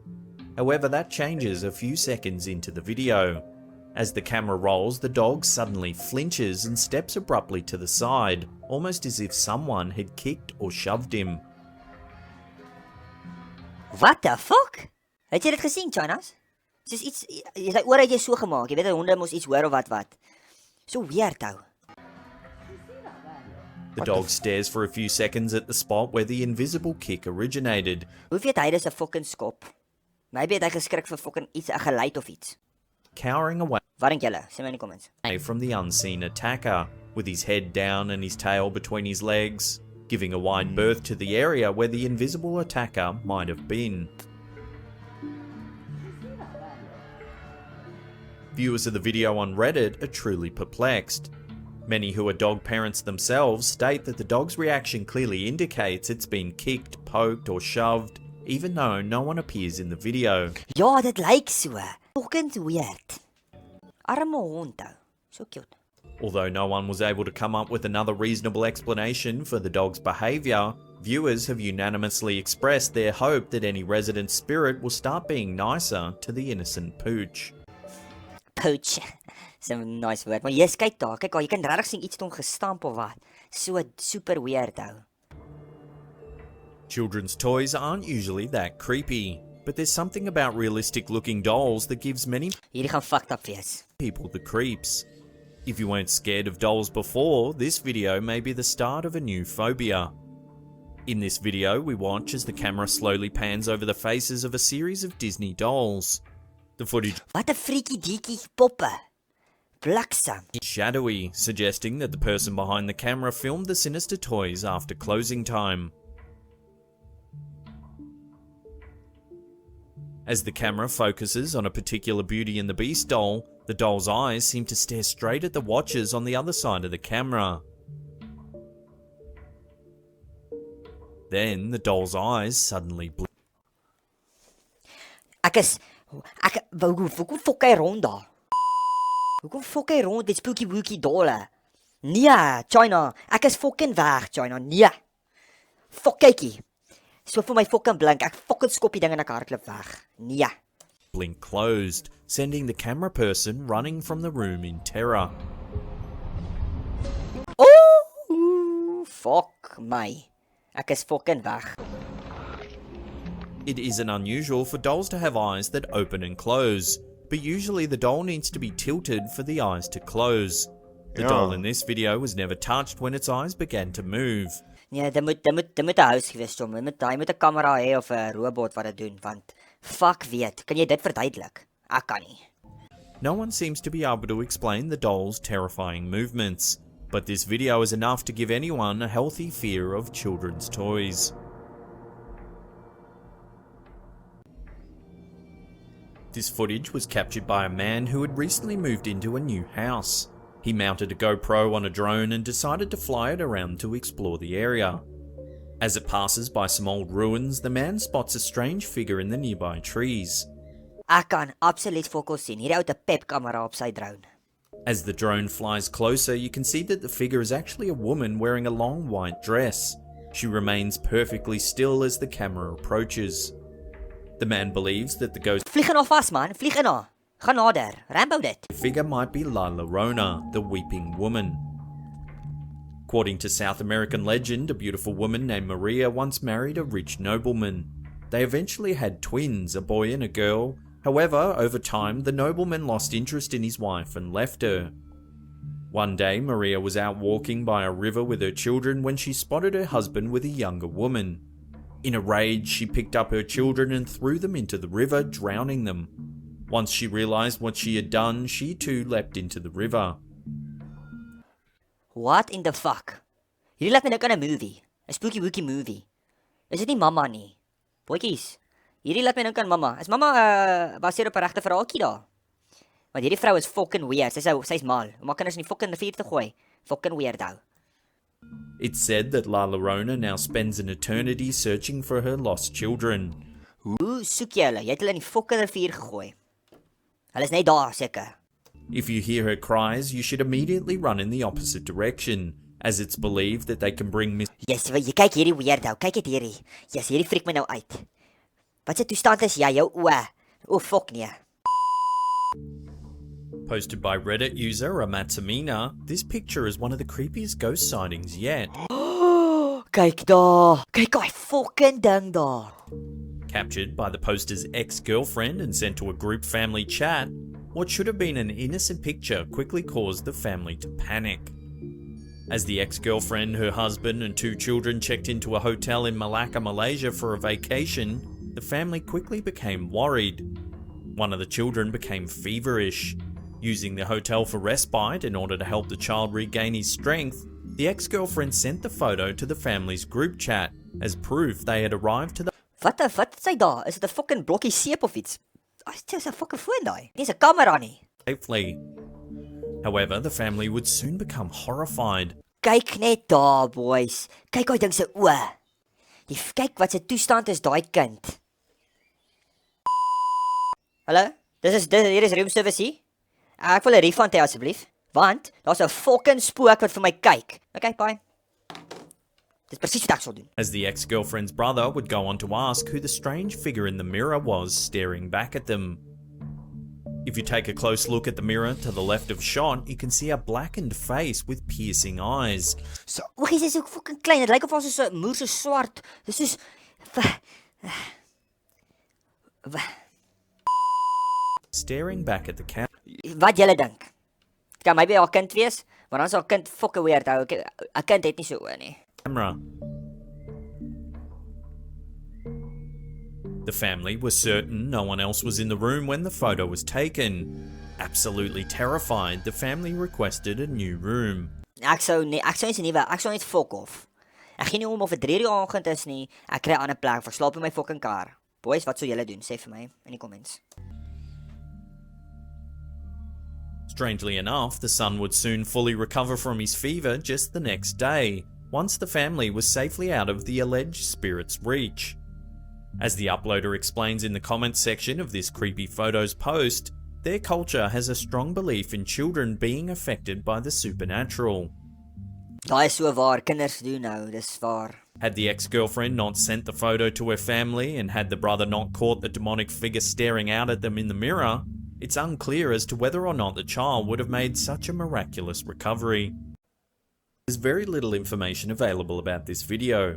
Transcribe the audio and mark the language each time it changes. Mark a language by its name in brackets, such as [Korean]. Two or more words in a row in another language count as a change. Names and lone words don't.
[English] However, that changes a few seconds into the video. As the camera rolls, the dog suddenly flinches and steps abruptly to the side, almost as if someone had kicked or shoved him. What the fuck? [Afrikaans] Het jy dit gesien, Chanas? Dis iets jy oor het jy so gemaak. Jy weet honde mos iets hoor of wat. [English] So weird ou. The dog stares for a few seconds at the spot where the invisible kick originated. [Afrikaans] Hoe weet hy dis 'n fucking skop? Maybe het hy geskrik vir fucking iets, 'n geluid of iets. [English] Cowering away [Afrikaans] Wat dink julle? Sê my in die comments. [English] from the unseen attacker, with his head down and his tail between his legs, giving a wide berth to the area where the invisible attacker might have been. Viewers of the video on Reddit are truly perplexed. Many who are dog parents themselves state that the dog's reaction clearly indicates it's been kicked, poked or shoved, even though no one appears in the video. [Afrikaans] Ja, dit lyk so. [English] Fucking weird. [Afrikaans] Arme hond ou. [English] So cute. Although no one was able to come up with another reasonable explanation for the dog's behaviour, viewers have unanimously expressed their hope that any resident spirit will start being nicer to the innocent pooch. Pooch. Some nice word. [Afrikaans] Maar yes, kyk daar. Kyk daar, jy kan regtig sien iets het hom gestamp of wat. [English] So super weird ou. Children's toys aren't usually that creepy, but there's something about realistic looking dolls that gives many [Afrikaans] Hierdie gaan fucked up wees. [English] people the creeps. If you weren't scared of dolls before, this video may be the start of a new phobia. In this video, we watch as the camera slowly pans over the faces of a series of Disney dolls. The footage [Afrikaans] Wat 'n freaky deetjie poppe. Bliksem. [English] is shadowy, suggesting that the person behind the camera filmed the sinister toys after closing time. As the camera focuses on a particular Beauty and the Beast doll, the doll's eyes seem to stare straight at the watchers on the other side of the camera. Then the doll's eyes suddenly blink. [Afrikaans] Hoekom fok hy rond daar? Hoekom fok hy rond met [English] spooky wookie [Afrikaans] dolle? Nee, China, ek is fucking weg, China. Nee. Fok kykie. So vir my fucking blink, ek fucking skop die ding en ek hardloop weg. Nee. [English] Blink closed, sending the camera person running from the room in terror. Oh, fuck my. [Afrikaans] Ek is fucking weg. [English] It isn't unusual for dolls to have eyes that open and close, but usually the doll needs to be tilted for the eyes to close. The doll in this video was never touched when its eyes began to move. [Afrikaans] Nee, dit moet 'n huis gewees het, hy moet 'n kamera hê of 'n robot wat dit doen, want fuck weet, kan jy dit verduidelik? Ek kan nie. [English] No one seems to be able to explain the doll's terrifying movements, but this video is enough to give anyone a healthy fear of children's toys. This footage was captured by a man who had recently moved into a new house. He mounted a GoPro on a drone and decided to fly it around to explore the area. As it passes by some old ruins, the man spots a strange figure in the nearby trees. [Afrikaans] Ek kan absoluut fokus sien. Hierdie ou het 'n pep kamera op sy drone. [English] As the drone flies closer, you can see that the figure is actually a woman wearing a long white dress. She remains perfectly still as the camera approaches. The man believes that the ghost [Afrikaans] Vlieg in haar vas man, vlieg in haar. Gaan nader, Rambo dit. [English] figure might be La Llorona, the weeping woman. According to South American legend, a beautiful woman named Maria once married a rich nobleman. They eventually had twins, a boy and a girl. However, over time, the nobleman lost interest in his wife and left her. One day, Maria was out walking by a river with her children when she spotted her husband with a younger woman. In a rage, she picked up her children and threw them into the river, drowning them. Once she realized what she had done, she too leapt into the river. What in the fuck? [Afrikaans] Hierdie laat my dink aan 'n movie, 'n [English] spooky wookie movie. [Afrikaans] Is dit nie Mamma nie? Boetjies. Hierdie laat my dink aan Mamma. Is Mamma baseer op 'n regte verhaaltjie daar? Want hierdie vrou is fucking weird. Sy's mal. Om haar kinders in die fucking rivier te gooi. Fucking weirdo. [English] It's said that La Llorona now spends an eternity searching for her lost children. [Afrikaans] Hoe soek jy hulle? Jy het hulle in die fucking rivier gegooi. Hulle is net daar seker. [English] If you hear her cries, you should immediately run in the opposite direction, as it's believed that they can bring Yes, [Afrikaans] jy kyk hierdie weirdo. Kyk dit hierdie. Yes, hierdie freak my nou uit. Wat se toestand is jy? Jou oë. O fuck nee. [English] Posted by Reddit user Amatsamina, this picture is one of the creepiest ghost sightings yet. [Afrikaans] Kyk daar. Kyk daai fucking ding daar. [English] Captured by the poster's ex-girlfriend and sent to a group family chat, what should have been an innocent picture quickly caused the family to panic. As the ex-girlfriend, her husband and 2 children checked into a hotel in Malacca, Malaysia for a vacation, the family quickly became worried. One of the children became feverish. Using the hotel for respite in order to help the child regain his strength, the ex-girlfriend sent the photo to the family's group chat as proof they had arrived to the [Afrikaans] Wat het sy daar? Is dit 'n fucking blokkie seep of iets? Dit is 'n fucking foon daai. Dis 'n kamera nie. [English] safely. However, the family would soon become horrified. [Afrikaans] Kyk net daar, boys. Kyk daai ding se oë. Kyk wat se toestand is daai kind. Hallo? Hier is [English] room service [Afrikaans] hier. Ek wil 'n refund hê asseblief, want daar's 'n fucking spook wat vir my kyk. [English] Okay, bye. [Afrikaans] Dis presies wat ek sou doen. [English] As the ex-girlfriend's brother would go on to ask who the strange figure in the mirror was staring back at them. If you take a close look at the mirror to the left of shot, you can see a blackened face with piercing eyes. So, [Afrikaans] Oogies is ook fucking klein. Dit lyk of ons so 'n moer so swart. Dis soos [English] Staring back at the camera. [Afrikaans] wat julle dink. Dit kan maybe haar kind wees, maar dan is haar kind fucking weird. 'n Kind het nie so oë nie. [English] The family was certain no one else was in the room when the photo was taken. Absolutely terrified, the family requested a new room. [Afrikaans] Ek sou nie 'n nuwe, ek sou net [English] fuck off. [Afrikaans] Ek gee nie om of dit 3 uur aand is nie. Ek kry 'n ander plek vir slaap in my fucking kar. Boys, wat sou julle doen? Sê vir my in die comments. [English] Strangely enough, the son would soon fully recover from his fever just the next day, once the family was safely out of the alleged spirit's reach. As the uploader explains in the comments section of this creepy photos post, their culture has a strong belief in children being affected by the supernatural. [Afrikaans] Daai is so waar, kinders doen nou, dis waar. [English] Had the ex-girlfriend not sent the photo to her family and had the brother not caught the demonic figure staring out at them in the mirror, it's unclear as to whether or not the child would have made such a miraculous recovery. There's very little information available about this video.